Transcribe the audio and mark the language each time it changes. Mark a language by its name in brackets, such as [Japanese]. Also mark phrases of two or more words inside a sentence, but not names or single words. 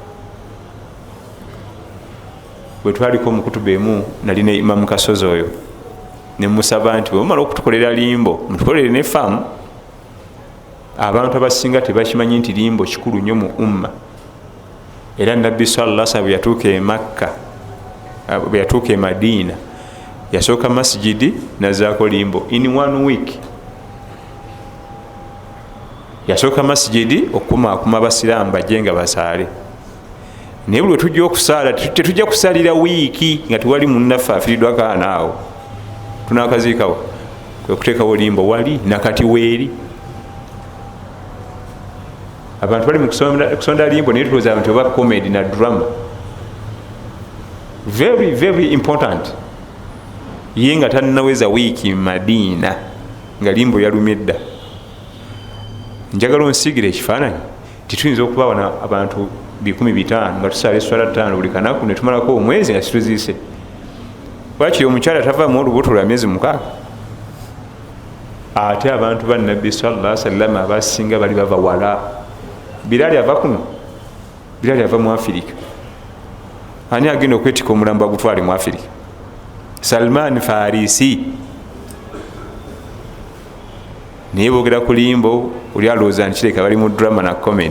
[Ganda] Bwe twaliko mu kutuba emu nali ne Imamu Kasozi oyo ne musaba nti bwe mumala okutukolera limbo mutukolere ne faamu. Abantu abasinga tebakimanyi nti limbo kikulu nnyo mu umma, era Nabbi [Arabic] صلى الله عليه وسلم [Ganda] yatuuka e Makka, bwe yatuuka e Madina yasooka masjidi nazaako limbo [English] in 1 week. [Ganda] Yasooka masjidi okukumaakuma abasiraamu bajje nga basaale. Naye buli tujja okusaala tetujja kusalira wiiki nga tewali munnaffe afiiriddwa kaanaawo, tunaakaziikawo kwe kuteekawo limbo wali nakati weeri. Abantu bali mu kusonda limbo naye tulowooza nti oba comedy na drama. [English] Very very important. [Ganda] Ye nga tannaweza wiiki Madina nga limbo yalumye dda. Njagala onsigire ekifaananyi tituyinza okubawana abantu 1,500 nga tusala eswala 5 buli kanaku netumalako omwezi nga situziise. Wakiri omukyala tavaamu olubuto lwa myezi 6. Ate abantu ba nabbi [Arabic] صلى الله عليه وسلم [Ganda] abasinga bali bava wala. Bilali ava kuno, Bilali ava mu Afirika. Ani agenda okwetika omulambo agutwale mu Afirika? Salman Farisi. Naye boogera ku limbo oli alowooza nkireka bali mu drama na comment.